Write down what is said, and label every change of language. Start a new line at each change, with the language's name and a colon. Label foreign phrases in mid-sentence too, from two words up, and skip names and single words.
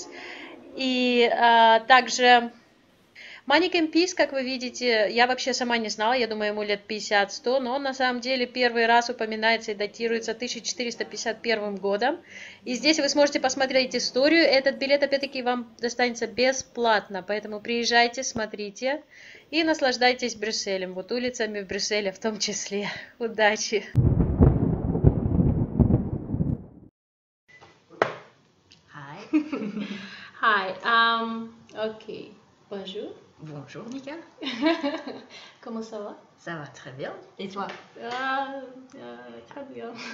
Russian: И также Mannequin Peace, как вы видите, я вообще сама не знала, я думаю, ему лет 50-100, но он на самом деле первый раз упоминается и датируется 1451 годом. И здесь вы сможете посмотреть историю. Этот билет, опять-таки, вам достанется бесплатно, поэтому приезжайте, смотрите и наслаждайтесь Брюсселем, вот улицами в Брюсселе в том числе. Удачи!
French: Hi. Okay. Bonjour. Bonjour Nika. Comment ça va? Ça va très bien. Et toi? Très bien.